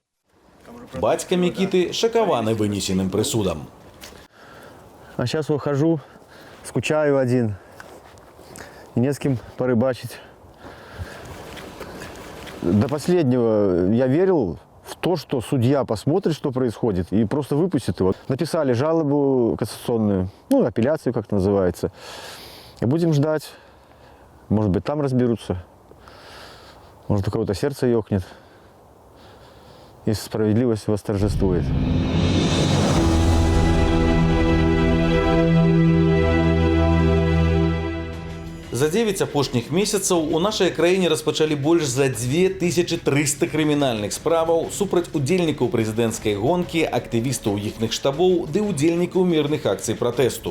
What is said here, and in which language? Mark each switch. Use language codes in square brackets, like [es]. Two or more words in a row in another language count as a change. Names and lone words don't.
[be] Бацька Мікіты шакаваны вынесеным прысудам. [ru] А сейчас выхожу, скучаю один, и не с кем порыбачить. До последнего я верил в то, что судья посмотрит, что происходит, и просто выпустит его. Написали жалобу кассационную, ну, апелляцию, как это называется. И будем ждать. Может быть, там разберутся. Может, у кого-то сердце ёкнет. Если справедливость восторжествует. [be] За 9 апошніх месяцаў у нашай краіне распачалі больш за 2300 крымінальных справаў супраць удзельнікаў прэзідэнцкай гонкі, актывістаў іхных штабоў ды удзельнікаў мірных акцый пратэсту.